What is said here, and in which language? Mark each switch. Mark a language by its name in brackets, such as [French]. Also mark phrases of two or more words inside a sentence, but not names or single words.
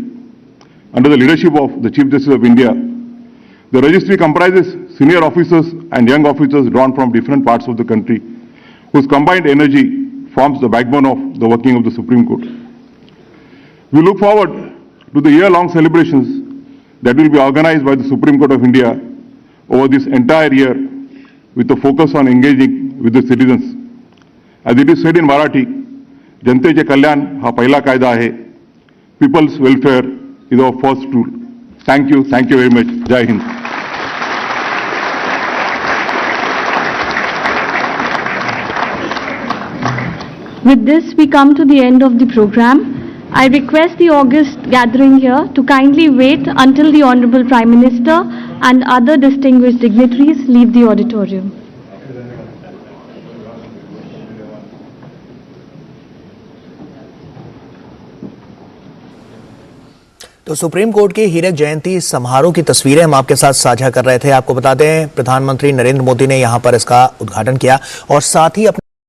[English] Under the leadership of the Chief Justice of India, the registry comprises senior officers and young officers drawn from different parts of the country, whose combined energy forms the backbone of the working of the Supreme Court. We look forward to the year-long celebrations that will be organized by the Supreme Court of India over this entire year with a focus on engaging with the citizens. As it is said in Marathi, [Marathi] जनतेचे कल्याण हा पहिला कायदा है. [English] People's welfare is our first rule. Thank you very much. [Hindi] जय हिंद. [English] With this, we come to the end of the program. I request the august gathering here to kindly wait until the Honorable Prime Minister and other distinguished dignitaries leave the auditorium. [Hindi] तो सुप्रीम कोर्ट की हीरक जयंती समारोह की तस्वीरें हम आपके साथ साझा कर रहे थे। आपको बता दें, प्रधानमंत्री नरेंद्र मोदी ने यहां पर इसका उद्घाटन किया और साथ ही अपने